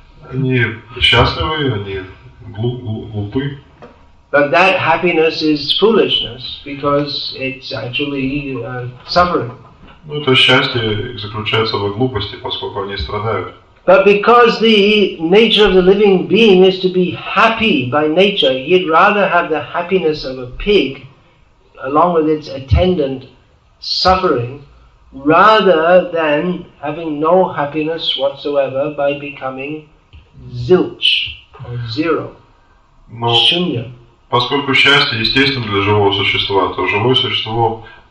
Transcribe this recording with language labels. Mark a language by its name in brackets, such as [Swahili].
[Russian] Они счастливы, они глупы. [English] But that happiness is foolishness because it's actually suffering. [Russian] Ну, это счастье заключается в глупости, поскольку они страдают. [English] But because the nature of the living being is to be happy by nature, he'd rather have the happiness of a pig along with its attendant suffering rather than having no happiness whatsoever by becoming zilch or zero, [Russian] Но [Sanskrit] shunya. [Russian] поскольку счастье естественно для живого существа, то живое существо